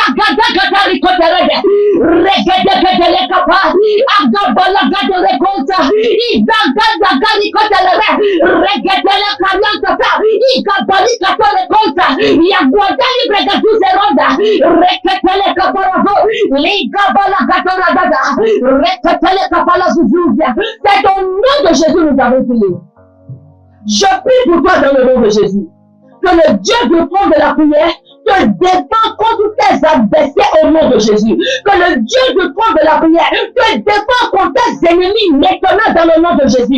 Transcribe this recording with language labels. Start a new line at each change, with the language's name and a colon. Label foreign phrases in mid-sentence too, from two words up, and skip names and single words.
French: Gata Rikoterede, Rekete Kapa, Agabala Gata Rekonta, Izaganda Garikotelere, Reketele Kariantata, Ikapali Kata Rekonta, Yaguadali Bregaduze Ronda, Reketele Kaparazo, Ligabala Gata Radada, Reketele Kapala Zuzuzia. C'est au nom de Jésus nous avons prié. Je prie pour toi dans le nom de Jésus. Que le Dieu du trône de la prière te défend contre tes adversaires au nom de Jésus. Que le Dieu du trône de la prière te défend contre tes ennemis maintenant dans le nom de Jésus.